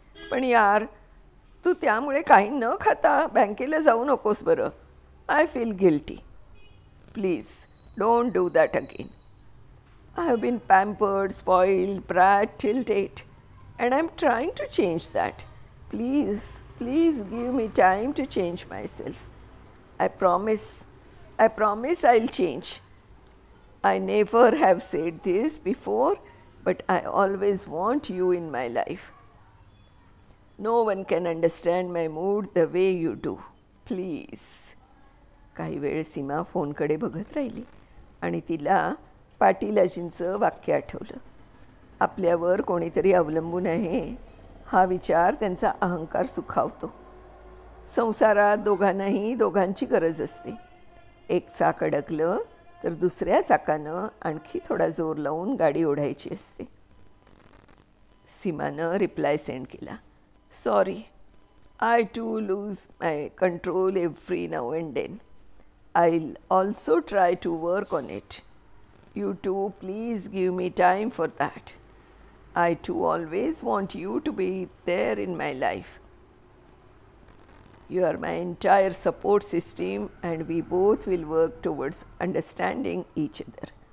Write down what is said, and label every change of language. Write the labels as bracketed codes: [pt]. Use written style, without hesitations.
[mr] पण यार, तू त्यामुळे काही न खाता बँकेला जाऊ नकोस बरं. [en] I feel guilty. Please don't do that again. I have been pampered, spoiled, brat till date and I'm trying to change that. Please give me time to change myself. I promise I'll change. I never have said this before, but I always want you in my life. No one can understand my mood the way you do. Please. [mr] काही वेळ सीमा फोनकडे बघत राहिली आणि तिला पाटीलाजींचं वाक्य आठवलं. आपल्यावर कोणीतरी अवलंबून आहे हा विचार त्यांचा अहंकार सुखावतो. संसारात दोघांनाही दोघांची गरज असते. एक चाक अडकलं तर दुसऱ्या चाकानं आणखी थोडा जोर लावून गाडी ओढायची असते. सीमानं रिप्लाय सेंड केला. [en] Sorry, I too lose my control every now and then. I will also try to work on it. You too please give me time for that. I too always want you to be there in my life. You are my entire support system and we both will work towards understanding each other.